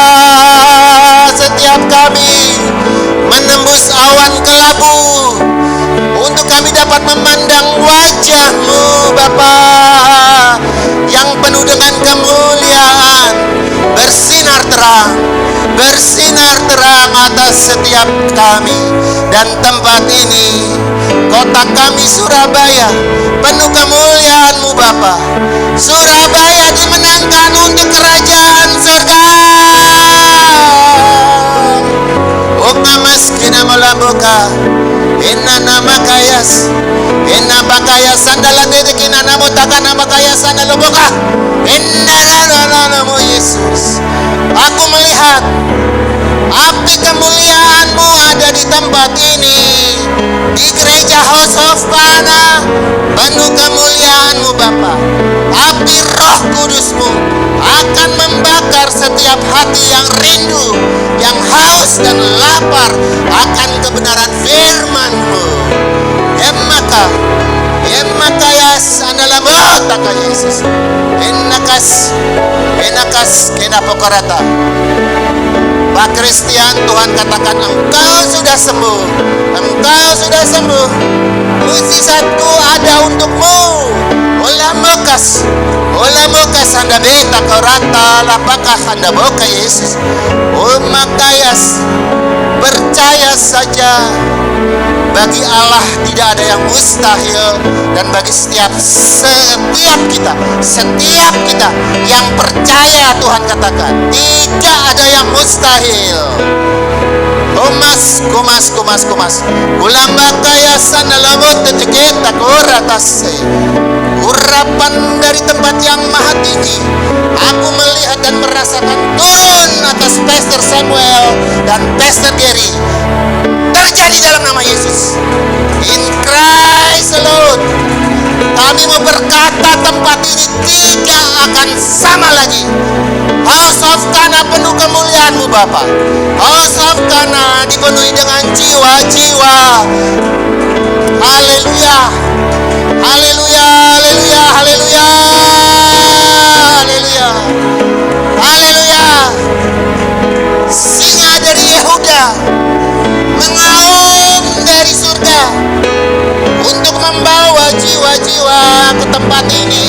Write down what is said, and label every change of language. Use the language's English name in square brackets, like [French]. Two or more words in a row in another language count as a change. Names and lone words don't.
[Indonesian] Setiap kami menembus awan kelabu untuk kami dapat memandang wajah-Mu Bapa yang penuh dengan kemuliaan, bersinar terang atas setiap kami dan tempat ini. Kota kami Surabaya penuh kemuliaan-Mu Bapa. Surabaya dimenangkan untuk kerajaan surga. Ukamas kina melambuka. Inna nama kayas, inna bakayas sandalan dedekin namo taka nama kayas sandalubuka. Inna namo Yesus. Aku melihat api kemuliaan-Mu ada di tempat ini, di gereja House of Kana. Penuh kemuliaan-Mu Bapa. Api Roh Kudus-Mu akan membakar setiap hati yang rindu, yang haus dan lapar akan kebenaran firman-Mu. Emakayas analamot ka Yesus. Enakas kenapokarata. Pak Kristian, Tuhan katakan engkau sudah sembuh. Engkau sudah sembuh. Mujizatku ada untukmu. Olamokas anda beta korata lapakah anda boka Yesus. Makayas, percaya saja. Bagi Allah tidak ada yang mustahil, dan bagi setiap kita yang percaya, Tuhan katakan tidak ada yang mustahil. Kumas. Ulambakaya sanalamot tejeketa koratase. Urapan dari tempat yang maha tinggi. Aku melihat dan merasakan turun atas Pastor Samuel dan Pastor Gary. Terjadi dalam nama Yesus. [English] In Christ alone. [Indonesian] Kami mau berkata tempat ini tidak akan sama lagi. House of Kana penuh kemuliaan-Mu Bapa. House of Kana dipenuhi dengan jiwa-jiwa. Haleluya. Haleluya. Haleluya. Haleluya. Haleluya. Haleluya. Singa dari Yehuda mengaum dari surga untuk membawa jiwa-jiwa ke tempat ini.